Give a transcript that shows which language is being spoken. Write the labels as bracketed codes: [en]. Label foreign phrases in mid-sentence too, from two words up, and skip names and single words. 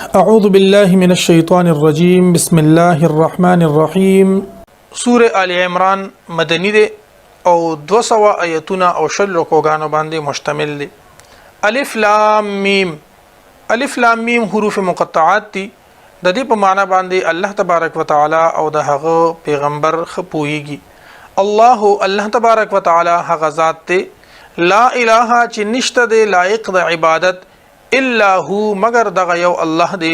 [ar] اعوذ باللہ من الشیطان الرجیم بسم اللہ الرحمن الرحیم [ps] سورہ آل عمران مدنی ده او 200 آیتونه او شل رکوګانو باندې مشتمل دي. [ar] الف لام میم. [ps] الف لام میم حروف مقطعات دي. د دې په معنا باندې [ar] الله تبارک وتعالى [ps] او د هغه پیغمبر خپويږي. [ar] الله تبارک وتعالى [ps] هغه ذات ته [ar] لا اله [ps] چې نشته د لایق د عبادت [ar] الا هو [ps] مگر دغه یو الله دی.